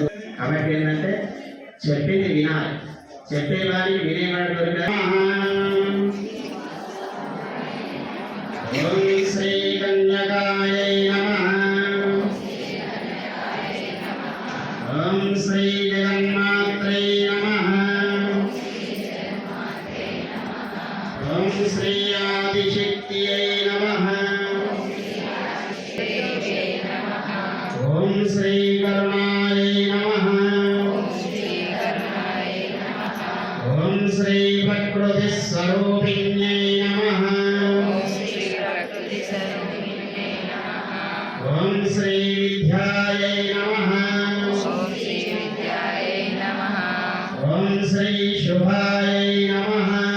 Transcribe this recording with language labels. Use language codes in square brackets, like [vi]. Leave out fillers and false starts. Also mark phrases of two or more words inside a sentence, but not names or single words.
[te] కాబట్టి ఏంటంటే చెప్పింది వినాలి. చెప్పేవాడి వినేవాడి [sa] ఓం శ్రీ కన్యకాయై నమః. ఓం శ్రీ జగన్మాత్రే నమః. ఓం శ్రీ महाशक्तियै नमः ॐ श्री करुणायै नमः ॐ श्री प्रकृतिस्वरूपिण्यै नमः ॐ श्री विद्यायै नमः ॐ श्री शुभायै नमः